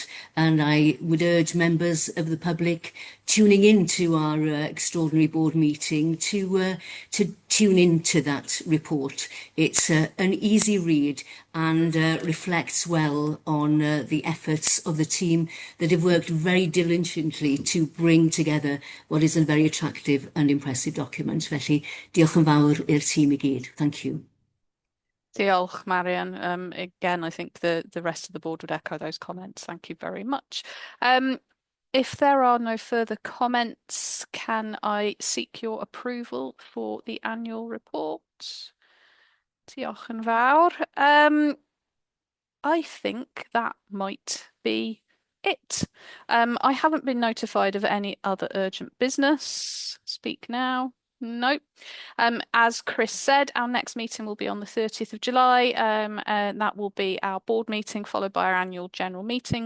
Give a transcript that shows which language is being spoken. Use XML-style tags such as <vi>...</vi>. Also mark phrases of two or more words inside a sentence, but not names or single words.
<en>And I would urge members of the public tuning into our extraordinary board meeting to tune into that report. It's an easy read and reflects well on the efforts of the team that have worked very diligently to bring together what is a very attractive and impressive document.</en> <cy>Felly, diolch yn fawr i'r tîm I gyd.</cy> <en>Thank you. Diolch, Marianne. Again, I think the rest of the board would echo those comments. Thank you very much. If there are no further comments, can I seek your approval for the annual report?</en> <cy>Diolch yn fawr.</cy> <en>I think that might be it. I haven't been notified of any other urgent business. Speak now. Nope. As Chris said, our next meeting will be on the 30th of July, and that will be our board meeting followed by our annual general meeting.</en>